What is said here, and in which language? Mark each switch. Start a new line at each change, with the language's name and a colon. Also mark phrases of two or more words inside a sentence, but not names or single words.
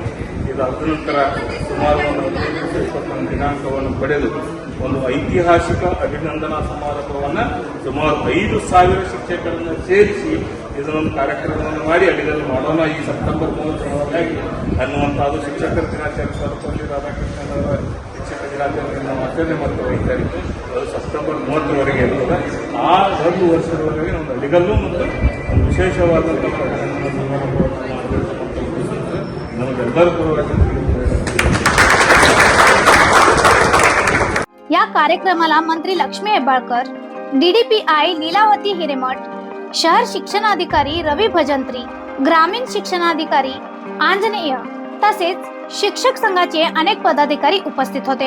Kannada: ಇದಾದ ನಂತರ ಸುಮಾರು 21 ದಿನಾಂಕವನ್ನು ಪಡೆದು ಒಂದು ಐತಿಹಾಸಿಕ ಅಭಿನಂದನಾ ಸಮಾರಂಭವನ್ನು ಸುಮಾರು 5,000 ಶಿಕ್ಷಕರನ್ನು ಸೇರಿಸಿ ಇದನ್ನೊಂದು ಕಾರ್ಯಕ್ರಮವನ್ನು ಮಾಡಿ ಅಲ್ಲಿಗೆಲ್ಲ ಮಾಡೋಣ ಈ ಸೆಪ್ಟೆಂಬರ್ 30 ಅನ್ನುವಂಥದ್ದು ಶಿಕ್ಷಕರ ದಿನಾಚರಣೆ ಸರ್ವಪಲ್ಲಿ ರಾಧಾಕೃಷ್ಣನ್ ಅವರ ಶಿಕ್ಷಕ ದಿನಾಚರಣೆ ನಾವು ಆಚರಣೆ ಮಾಡ್ತಾ ಹೋಗ್ತಾ ಇತ್ತು. ಅದು ಸೆಪ್ಟೆಂಬರ್ 30ರವರೆಗೆ ಇರ್ತದೆ. ಆ 1 ವರ್ಷದವರೆಗೆ ನಮ್ಮ ಹಳ್ಳಿಗಲ್ಲೂ ಮತ್ತು ಒಂದು ವಿಶೇಷವಾದಂಥ ನಮಗೆಲ್ಲರೂ ಪರವಾಗಿ
Marathi: या कार्यक्रमाला मंत्री लक्ष्मी हेब्बाळकर, DDPI लीलावती हिरेमठ, शहर शिक्षणाधिकारी रवी भजंत्री, ग्रामीण शिक्षणाधिकारी आंजनेय तसेच शिक्षक संघाचे अनेक पदाधिकारी उपस्थित होते.